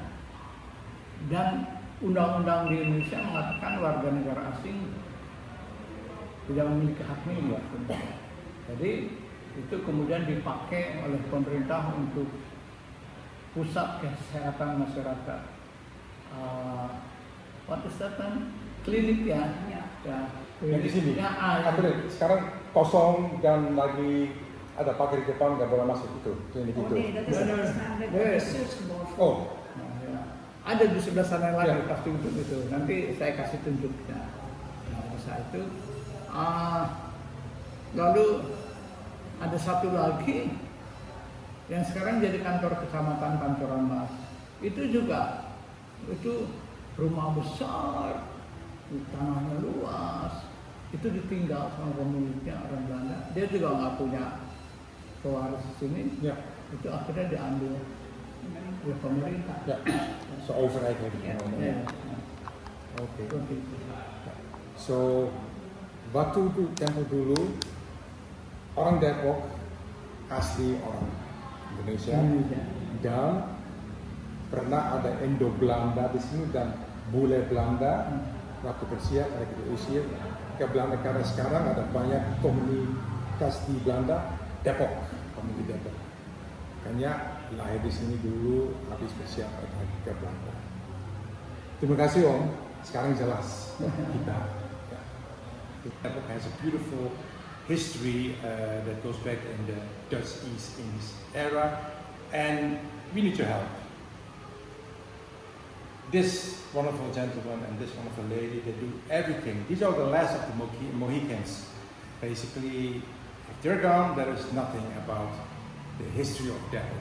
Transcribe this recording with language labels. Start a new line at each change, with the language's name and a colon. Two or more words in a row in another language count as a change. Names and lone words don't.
Indonesian: Dan undang-undang di Indonesia mengatakan warga negara asing tidak memiliki hak milik. Jadi itu kemudian dipakai oleh pemerintah untuk pusat kesehatan masyarakat.
English: What is that
Indonesian: kan? Klinik ya. Ya. Ya. Yang di sini. Ya, Apa nih? Sekarang kosong dan lagi ada pagar di depan, nggak boleh masuk itu, klinik Oh itu.
Dutch: nee, dat is Nee, nee. namelijk Nee. een bestuursgebouw.
Indonesian: Oh, Nah, ya. Ada di sebelah sana lagi Ya. pasti untuk itu. Nanti saya kasih tunjuknya. Nah, bisa itu. Lalu ada satu lagi yang sekarang jadi kantor kecamatan Pancoran Mas. Itu juga itu rumah besar, tanahnya luas. Itu ditinggal sama pemiliknya orang Belanda. Dia juga nggak punya pewaris di sini. ya, Itu akhirnya diambil oleh pemerintah. ya.
Dutch: So overheid heeft het
Indonesian: Ya,
Dutch: genomen.
Indonesian: ya. Oke. Seperti itu. So, waktu itu tempo dulu orang Depok asli orang Indonesia Indonesia. dan pernah ada Indo Belanda di sini dan bule Belanda waktu bersiap mereka diusir ke Belanda karena sekarang ada banyak komunitas di Belanda Depok, komunitas Depok. Makanya lahir di sini dulu habis bersiap ke Belanda. Terima kasih Om. Sekarang jelas kita.
English: Depok has a beautiful history that goes back in the Dutch East Indies era, and we need your help. This wonderful gentleman and this wonderful lady, they do everything. These are the last of the Mohicans. Basically, if they're gone, there is nothing about the history of Depok.